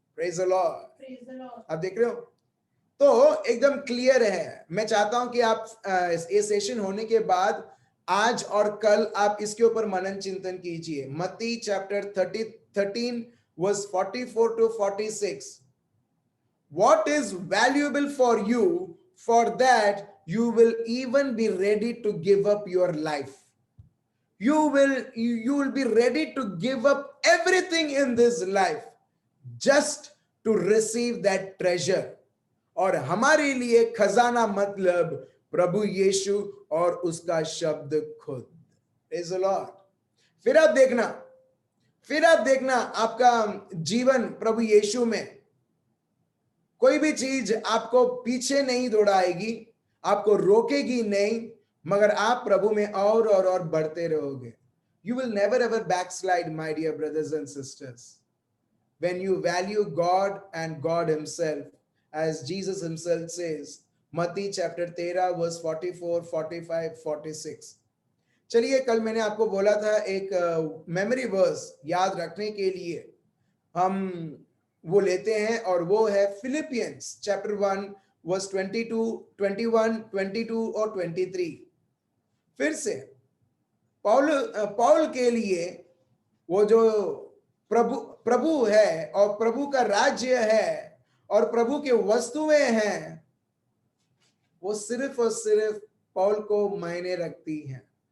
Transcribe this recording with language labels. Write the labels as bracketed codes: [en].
[en] Praise the Lord. [hi] आप देख रहे हो तो एकदम क्लियर है. मैं चाहता हूं कि आप ये सेशन होने के बाद आज और कल आप इसके ऊपर मनन चिंतन कीजिए. मत्ती chapter 13 verse 44 to 46. [en] What is valuable for you, for that you will even be ready to give up your life. You will be ready to give up everything in this life just to receive that treasure. [hi] और हमारे लिए खजाना मतलब प्रभु यीशु और उसका शब्द खुद. [en] Praise the Lord. [hi] फिर आप देखना आपका जीवन प्रभु यीशु में कोई भी चीज आपको पीछे नहीं दौड़ाएगी, आपको रोकेगी नहीं, मगर आप प्रभु में और बढ़ते रहोगे. [en] You will never ever backslide, my dear brothers and sisters, when you value God and God himself, as Jesus himself says, Matthew chapter 13 verse 44, 45, 46. [hi] चलिए, कल मैंने आपको बोला था एक मेमोरी वर्स याद रखने के लिए हम वो लेते हैं, और वो है फिलिपियंस चैप्टर 1 वर्स 22, 21, 22 और 23. फिर से पौल के लिए वो जो प्रभु है और प्रभु का राज्य है और प्रभु के वस्तुएं हैं, वो सिर्फ और सिर्फ पौल को मायने रखती हैं.